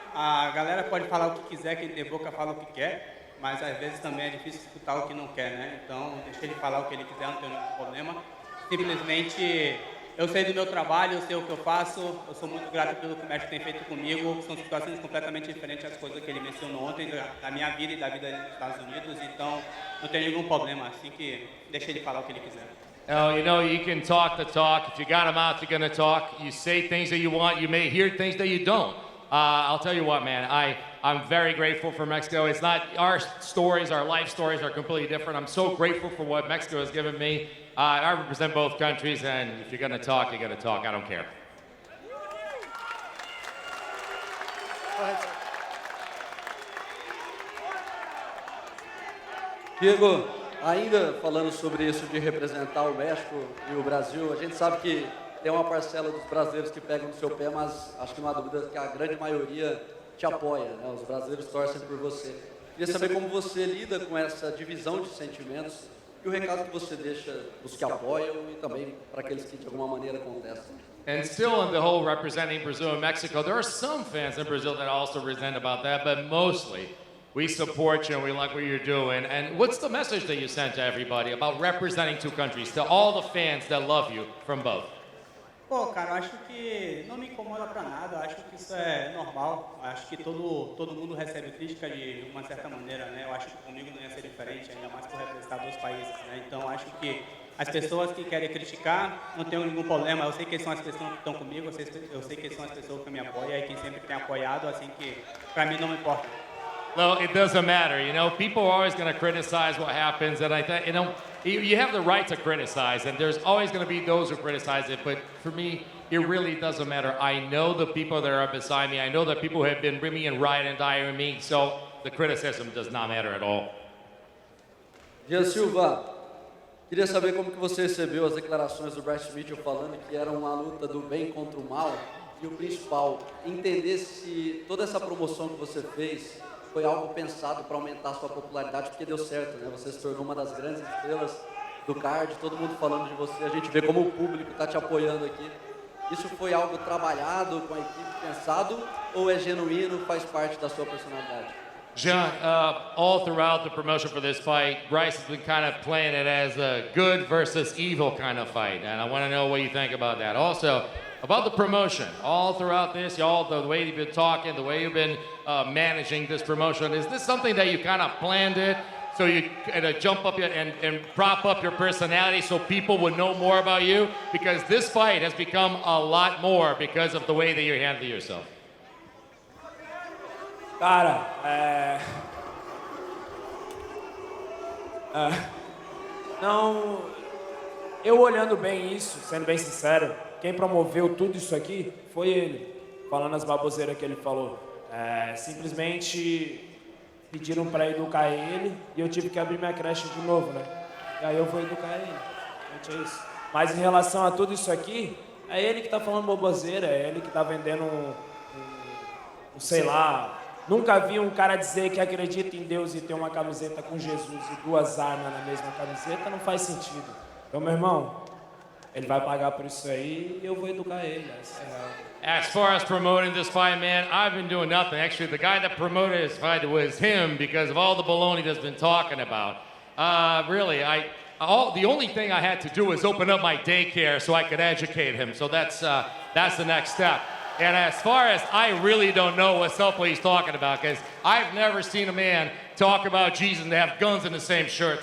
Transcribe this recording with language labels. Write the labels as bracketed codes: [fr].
[pt] A galera pode falar o que quiser, quem tem boca fala o que quer, mas às vezes também é difícil escutar o que não quer, né? Então, deixa ele falar o que ele quiser, não tem nenhum problema. Simplesmente, Eu sei do meu trabalho, eu sei o que eu faço, eu sou muito grato pelo que o médico tem feito comigo. São situações completamente diferentes das coisas que ele mencionou ontem, da minha vida e da vida dos Estados Unidos, então não tem nenhum problema, assim que deixa ele falar o que ele quiser. [en] Oh, you know, you can talk the talk. If you got a mouth, you're going to talk. You say things that you want. You may hear things that you don't. I'll tell you what, man, I'm very grateful for Mexico. It's not our stories, our life stories are completely different. I'm so grateful for what Mexico has given me. I represent both countries, and if you're going to talk, you're going to talk. I don't care. Go ahead, sir. [pt] Diego, ainda falando sobre isso de representar o México e o Brasil, a gente sabe que tem uma parcela dos brasileiros que pegam no seu pé, mas acho que não há dúvida que a grande maioria te apoia, né? Os brasileiros torcem por você. Queria saber como você lida com essa divisão de sentimentos e o recado que você deixa dos que apoiam e também para aqueles que de alguma maneira contestam. [en] And still in the whole representing Brazil and Mexico, there are some fans in Brazil that also resent about that, but mostly we support you and we like what you're doing. And what's the message that you send to everybody about representing two countries, to all the fans that love you from both? [pt] Pô, cara, eu acho que não me incomoda pra nada, eu acho que isso é normal, eu acho que todo mundo recebe crítica de uma certa maneira, né? Eu acho que comigo não ia ser diferente, ainda mais por representar dois países, né? Então, eu acho que as pessoas que querem criticar, não tenho nenhum problema, eu sei que são as pessoas que estão comigo, eu sei que são as pessoas que me apoiam e quem sempre tem apoiado, assim que pra mim não me importa. [en] Well, it doesn't matter. You know, people are always going to criticize what happens, and I think, you know, you have the right to criticize, and there's always going to be those who criticize it, but for me, it really doesn't matter. I know the people that are beside me. I know the people who have been with me and ride and die with me, so the criticism does not matter at all. [pt] Jean Silva, queria saber como que você recebeu as declarações do Bryce Mitchell falando que era uma luta do bem contra o mal, e o principal, entender se toda essa promoção que você fez foi algo pensado para aumentar a sua popularidade, porque deu certo, né? Você se tornou uma das grandes estrelas do card, todo mundo falando de você, a gente vê como o público está te apoiando aqui. Isso foi algo trabalhado com a equipe, pensado, ou é genuíno, faz parte da sua personalidade? [en] Jean, all throughout the promotion for this fight, Bryce has been kind of playing it as a good versus evil kind of fight, and I want to know what you think about that. Also, about the promotion, all throughout this, y'all, the way you've been talking, the way you've been managing this promotion, is this something that you kind of planned it so you jump up and prop up your personality so people would know more about you? Because this fight has become a lot more because of the way that you handle yourself. [pt] Cara, não, eu olhando bem isso, sendo bem sincero, quem promoveu tudo isso aqui foi ele, falando as baboseiras que ele falou. Simplesmente pediram para educar ele e eu tive que abrir minha creche de novo, né? E aí eu vou educar ele. Gente, é isso. Mas em relação a tudo isso aqui, é ele que tá falando baboseira, é ele que tá vendendo sei lá. Nunca vi um cara dizer que acredita em Deus e ter uma camiseta com Jesus e duas armas na mesma camiseta, não faz sentido. Então, meu irmão, ele vai pagar por isso aí e eu vou educar ele. [en] As far as promoting this fight, man, I've been doing nothing. Actually, the guy that promoted this fight was him because of all the baloney that's been talking about. Really, the only thing I had to do was open up my daycare so I could educate him. So that's the next step. And as far as, I really don't know what's up what he's talking about, because I've never seen a man talk about Jesus and have guns in the same shirt.